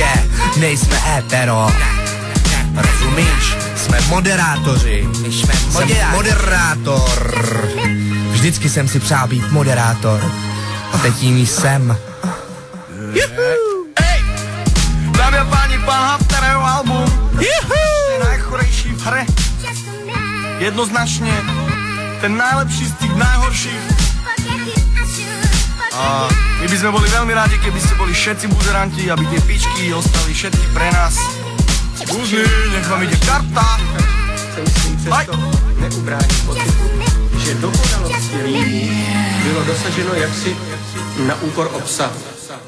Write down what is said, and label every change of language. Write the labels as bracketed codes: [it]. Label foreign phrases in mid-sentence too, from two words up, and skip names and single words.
[cs] Nejsme hetero, rozumíš? Jsme moderátoři, jsem moderátor. Vždycky jsem si přál být moderátor, a teď jim jsem. [sk] Hej! Dámy a páni, pán Hafter, jeho album je najchorejší v hre. Jednoznačne ten najlepší z tých najhorších. A my by sme boli veľmi rádi, keby ste boli všetci buzeranti, aby tie pičky ostali všetky pre nás. Kúzni, nech vám ide karta. [cs] Se myslím přesto neubránit pocitu, že dokonalosti lidí bylo dosaženo jaksi na úkor obsahu.